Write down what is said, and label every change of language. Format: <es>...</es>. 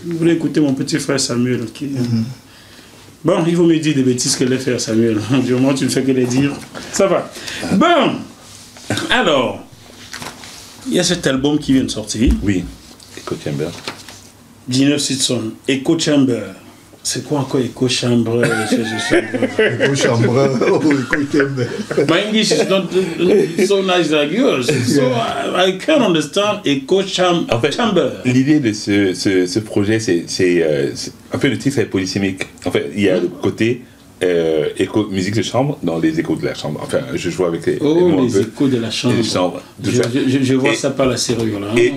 <fr>Vous voulez écouter mon petit frère Samuel qui... Bon, il vaut me dire des bêtises que les faire, Samuel. Du moment tu ne fais que les dire. Ça va. Bon. Alors, il y a cet album qui vient de sortir. Oui, Echo Chamber. Gino Sitson, Echo Chamber. C'est quoi encore Echo Chamber? Echo Chamber, oh, Echo Chamber.</fr> <en>My English is not so nice like yours. So I can understand Echo Chamber.</en> <fr>En fait, l'idée de ce projet, c'est un peu le titre est polysémique. En fait, il y a le côté musique de chambre dans les échos de la chambre. Enfin, je joue avec les mots les échos de la chambre. Je vois ça par la serrure là.</fr>